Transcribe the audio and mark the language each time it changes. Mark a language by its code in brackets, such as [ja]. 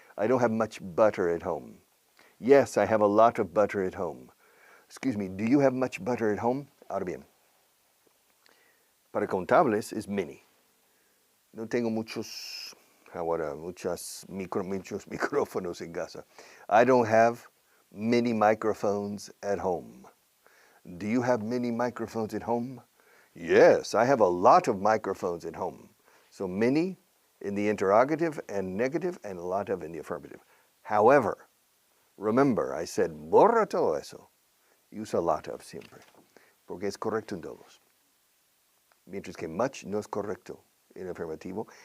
[en] I don't have much butter at home. Yes, I have a lot of butter at home. Excuse me, do you have much butter at home? [es] Ahora bien. Para contables [en] is many. [es] No tengo muchos micrófonos en casa. [en] I don't have many microphones at home. Do you have many microphones at home? Yes, I have a lot of microphones at home. So many in the interrogative and negative and a lot of in the affirmative. However, remember, I said, [es] borra todo eso. Usa a lot of siempre, porque es correcto en todos. Mientras que much no es correcto en afirmativo.